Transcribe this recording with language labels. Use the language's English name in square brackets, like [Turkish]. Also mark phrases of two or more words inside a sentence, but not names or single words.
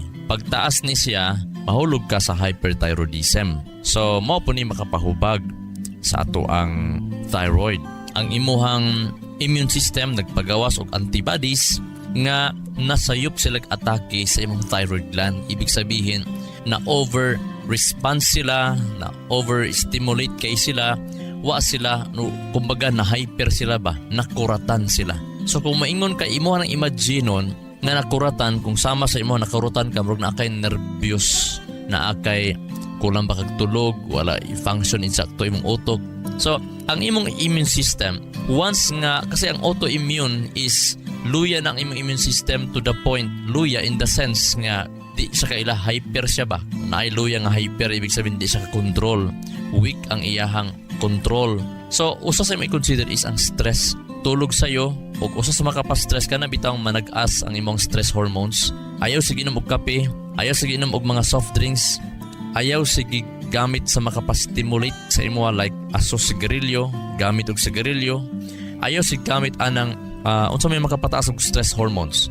[Cebuano] Pag taas ni siya, mahulog ka sa hyperthyroidism. So mao po ni makapahubag sa ato ang thyroid. Ang imuhang [English] immune system [Cebuano] nagpagawas og antibodies nga nasayop sila atake sa imong thyroid gland. [Filipino] Ibig sabihin [Cebuano] na over-response sila, na over-stimulate kay sila, wa sila, no, kumbaga na hyper sila ba, nakuratan sila. So kung maingon ka imo nang imaginon na nakuratan, kung sama sa imo nakuratan ka, murag na akay nervyos, na akay kulang ba kag tulog, wala i-function insakto imong utok. So ang imong [English] immune system, [Cebuano] once nga, kasi ang autoimmune is luya ng imong [English] immune system to the point, [Cebuano] luya [English] in the sense [Cebuano] nga di siya kaila hyper siya ba, naay luya nga hyper, [Filipino] ibig sabihin [Cebuano] di siya ka-control, weak ang iyahang control. So usa sa may consider is ang stress. Tulog sayo o usa sa makapastress ka na bitang manag-as ang imong [English] stress hormones. [Cebuano] Ayaw sige inom og kape, ayaw sige inom og mga [English] soft drinks, [Cebuano] ayaw sige gamit sa makapastimulate sa imo like aso sigarilyo, gamit og sigarilyo, ayaw sige gamit anang unsa may makapataas og [English] stress hormones.